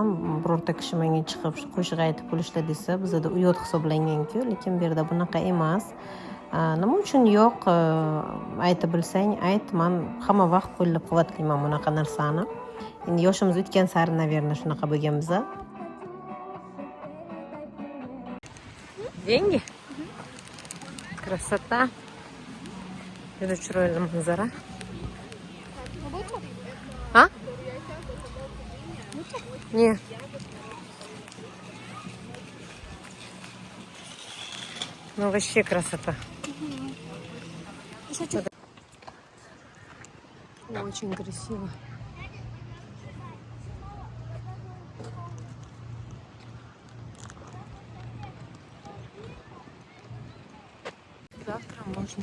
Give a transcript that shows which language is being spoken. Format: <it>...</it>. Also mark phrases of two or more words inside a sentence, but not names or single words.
<uz>Birorta kishi menga chiqib qo'shiq aytib pul ishla desa, bizda uyat hisoblangan-ku, lekin bu yerda bunaqa emas. Nima uchun yo'q? Aytib bilsang, ayt. Men hamma vaqt qo'llab-quvvatlayman bunaqa narsani. Endi yoshimiz o'tgan sari, naверное, shunaqa bo'lgan biza.</uz> <ru>Деньги? Красота.</ru> <uz>Juda chiroyli manzara. Ha?</uz> <ru>Нет. Ну вообще красота. Очень красиво. Завтра можно.</ru>